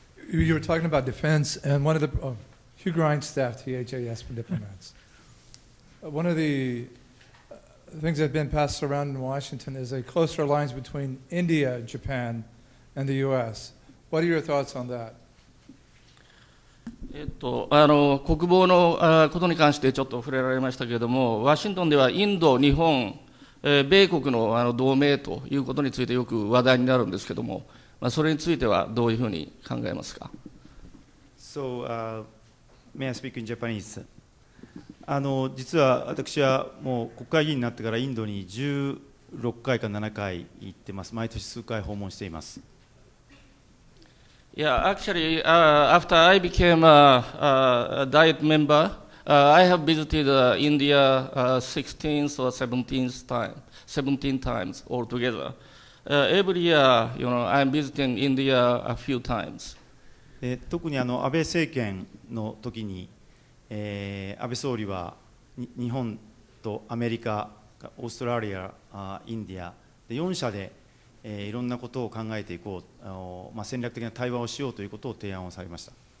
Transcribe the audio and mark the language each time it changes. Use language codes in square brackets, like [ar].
[en] You were talking about defense, and one of the Hugh Grindstaff, THAS for diplomats. One of the things that have been passed around in Washington is a closer alliance between India, Japan, and the U.S. What are your thoughts on that? [ja] 国防のことに関してちょっと触れられましたけれども、ワシントンではインド、日本、米国の同盟ということについてよく話題になるんですけれども、それについてはどういうふうに考えますか。 [en] So, may I speak in Japanese? [ja] 実は私はもう国会議員になってからインドに16回か7回行ってます。毎年数回訪問しています。 [en] Yeah, actually, after I became a Diet member, I have visited India 16 or 17 times altogether. Every year, I'm visiting India a few times. [ja] 特に安倍政権の時に、安倍総理は日本とアメリカ、オーストラリア、インディアで4社でいろんなことを考えていこう、戦略的な対話をしようということを提案をされました。